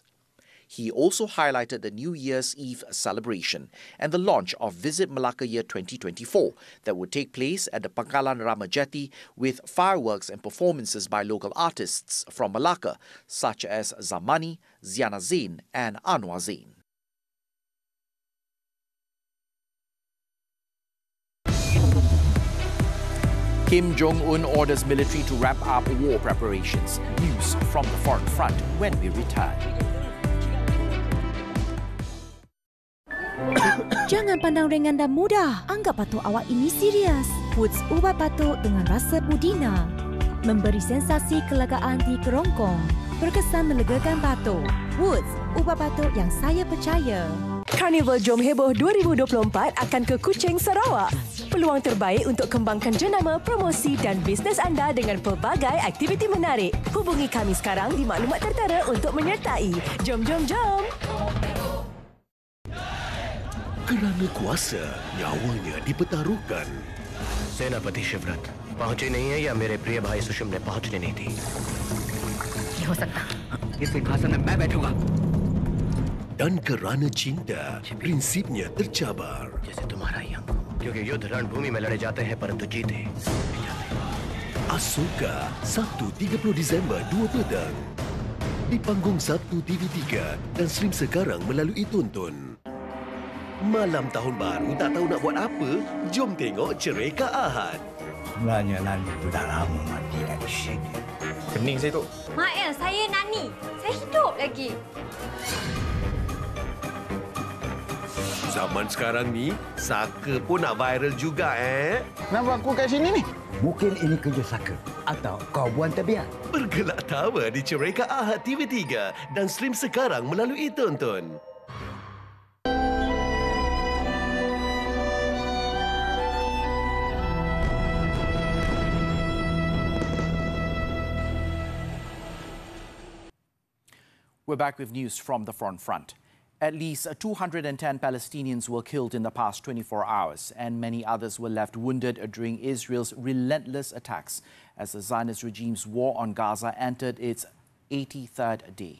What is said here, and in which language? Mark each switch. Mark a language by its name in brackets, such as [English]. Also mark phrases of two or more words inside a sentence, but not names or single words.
[English] He also highlighted the New Year's Eve celebration and the launch of Visit Melaka Year 2024 that would take place at the Pangkalan Ramajati with fireworks and performances by local artists from Melaka, such as Zamani, Ziana Zain and Anwar Zain. Kim Jong-un orders military to ramp up war preparations. News from the foreign front when we return. [Malay] Jangan pandang ringan dan mudah. Anggap batuk awak ini serius. Woods ubat batuk dengan rasa pudina. Memberi sensasi kelegaan di kerongkong. Berkesan melegakan batuk. Woods ubat batuk yang saya percaya. Karnival Jom Heboh 2024 akan ke Kuching, Sarawak. Peluang terbaik untuk kembangkan jenama, promosi dan bisnes anda dengan pelbagai aktiviti menarik. Hubungi kami sekarang di maklumat tertera untuk menyertai. Jom, jom, jom! Kerana kuasa, nyawanya dipertaruhkan. [Hindi] सेनापति शिवरत पहुंचे नहीं है या मेरे प्रिय भाई सुषम ने पहुंचने नहीं दी? ये हो सकता, इस सिंहासन में मैं बैठूंगा. [Malay] Dan kerana cinta, prinsipnya tercabar. [Hindi] जैसे तुम्हारा ही अंग. क्योंकि युद्ध रणभूमि में लड़े जाते हैं परंतु जीते. [Malay] Asuka, Sabtu 30 Disember 2 petang. Di panggung Sabtu TV3 dan stream sekarang melalui Tonton. Malam tahun baru tak tahu nak buat apa? Jom tengok Cerita Ahad. Sebenarnya Nani tu dah lama mati dari sini. Pening saya tu. Mak El, saya Nani. Saya hidup lagi. Zaman sekarang ni, saka pun nak viral juga Kenapa aku kat sini ni? Mungkin ini kerja saka. Atau kau buang tabiat. Bergelak tawa di Cerita Ahad TV3 dan stream sekarang melalui Tonton. [English] We're back with news from the foreign front. At least 210 Palestinians were killed in the past 24 hours, and many others were left wounded during Israel's relentless attacks as the Zionist regime's war on Gaza entered its 83rd day.